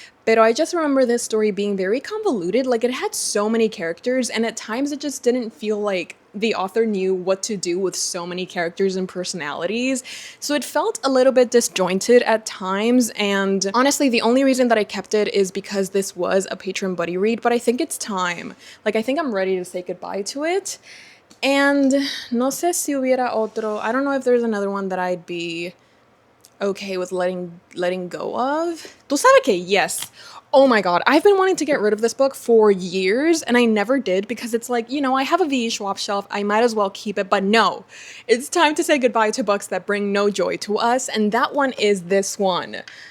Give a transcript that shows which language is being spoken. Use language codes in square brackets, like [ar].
[en] But I just remember this story being very convoluted. Like, it had so many characters, and at times it just didn't feel like the author knew what to do with so many characters and personalities. So it felt a little bit disjointed at times, and honestly, the only reason that I kept it is because this was a Patreon buddy read, but I think it's time. Like, I think I'm ready to say goodbye to it. [es] And no sé si hubiera otro. [en] I don't know if there's another one that I'd be okay with letting go of. [es] Tú sabes que [en] yes. Oh my god, I've been wanting to get rid of this book for years and I never did because it's like, you know, I have a V.E. Schwab shelf, I might as well keep it, but no. It's time to say goodbye to books that bring no joy to us, and that one is this one.